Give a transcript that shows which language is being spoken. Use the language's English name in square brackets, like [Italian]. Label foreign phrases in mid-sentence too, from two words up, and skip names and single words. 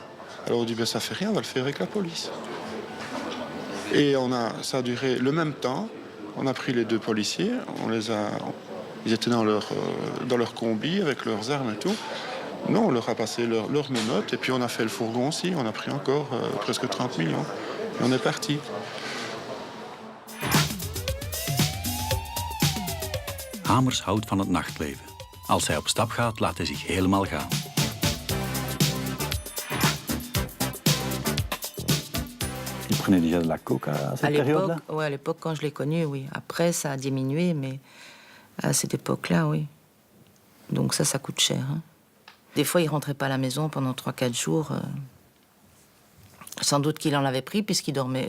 [French] Alors on dit, ça fait rien, on va le faire avec la police. Et ça a duré le même temps, on a pris les 2 policiers, ils étaient dans leur combi avec leurs armes et tout. Non, on leur a passé leur menottes et puis on a fait le fourgon aussi, on a pris encore presque 30 millions. Et on est parti. [Dutch] Hamers houdt van het nachtleven. Als hij op stap gaat, laat hij zich helemaal gaan. [French] Il prenait déjà de la coke à cette période-là? Oui, à l'époque, quand je l'ai connu, oui. Après, ça a diminué, mais à cette époque-là, oui. Donc ça coûte cher. Hein. Des fois, il ne rentrait pas à la maison pendant 3-4 jours. Sans doute qu'il en avait pris, puisqu'il dormait.